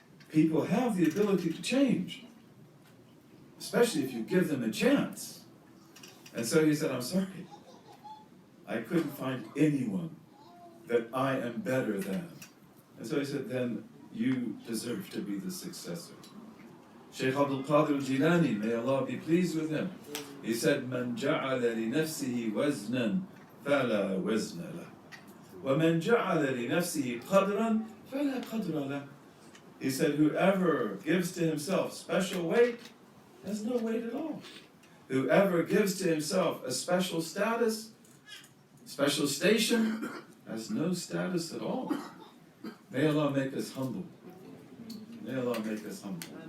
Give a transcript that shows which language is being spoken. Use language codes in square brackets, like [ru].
[en] People have the ability to change, especially if you give them a chance. And so he said, I'm sorry, I couldn't find anyone that I am better than. And so he said, then you deserve to be the successor. Shaykh Abdul-Qadir al-Jilani, may Allah be pleased with him, he said, [ar] من جعل لنفسه وزنا فلا وزن له ومن جعل لنفسه قدرا فلا قدر له. [en] He said, whoever gives to himself special weight has no weight at all. Whoever gives to himself a special status, special station, has no status at all. May Allah make us humble. May Allah make us humble.